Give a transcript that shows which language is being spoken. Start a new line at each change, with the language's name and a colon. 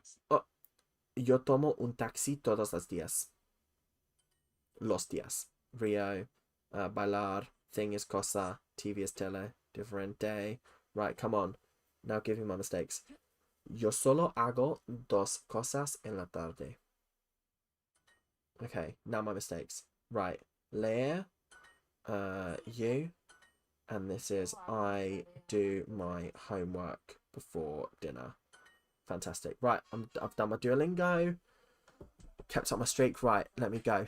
Spanish: Oh, yo tomo un taxi todos los días. Los días.
English: Rio, bailar, thing is cosa, TV is tele, different day. Right, come on. Now give me my mistakes.
Spanish: Yo solo hago 2 cosas en la tarde.
English: Okay, now my mistakes. Right, leer, you, and this is I do my homework before dinner. Fantastic. Right, I've done my Duolingo. Kept up my streak. Right, let me go.